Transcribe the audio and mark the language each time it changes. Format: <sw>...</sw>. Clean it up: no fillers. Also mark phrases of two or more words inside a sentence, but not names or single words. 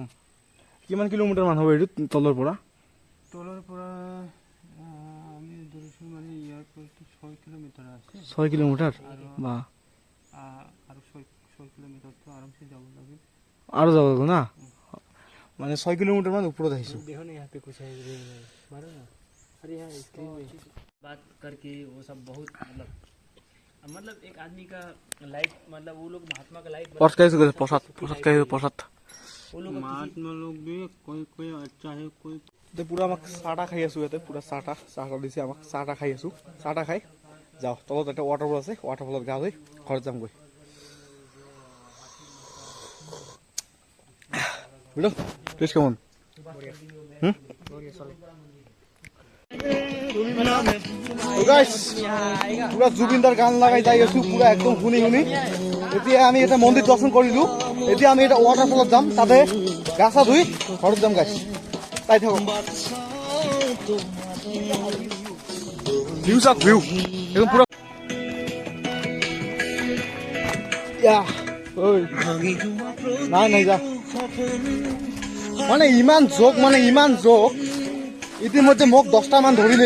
<as>কিমান কিলোমিটাৰ মান হ'ব এইটো তলৰ পৰা? আমি ধৰিছোঁ মানে ইয়াৰ পৰা 6 কিলোমিটাৰ আছে। 6 কিলোমিটাৰ বা আৰু 6 কিলোমিটাৰটো আৰামছে যাব লাগে। আৰু যাব লাগিব না, মানে</as> <hi>6 किलोमीटर मान ऊपर</hi> <as>আহিছোঁ।</as> <hi>देखो ना यहाँ पे कुछ है मारो ना। अरे यहाँ स्क्रीन में बात करके वो सब बहुत मतलब एक आदमी का लाइफ, मतलब वो लोग महात्मा का लाइफ प्रसाद वो लोग महात्मा लोग भी कोई अच्छा है कोई।</hi> <as>পুৰা আমাক চাহ খাই আছোঁ ইয়াতে, পুৰা চাহ দিছে আমাক। চাহ খাই আছোঁ, চাহ খাই যাওঁ তলত। এটা ৱাটাৰফল আছে, ৱাটাৰফলত গা ধুই ঘৰত যামগৈ।</as> <bn>বুঝলো টেস্ট কেমন? পুরা জুবিনদার গান লাগাই যাই আছো, পুরা একদম শুনি শুনি।</bn> <as>এতিয়া আমি এটা মন্দিৰ দৰ্শন কৰিলো, এতিয়া আমি এটা ৱাটাৰফলত যাম, তাতে গা চা ধুই ঘৰত যাম গাইছ। তাই থাকক ভিউ চাওক, ভিউ একদম পুৰা। নাই যা মানে ইমান জোক ইতিমধ্যে মোক 10টা মান ধৰিলে।</as>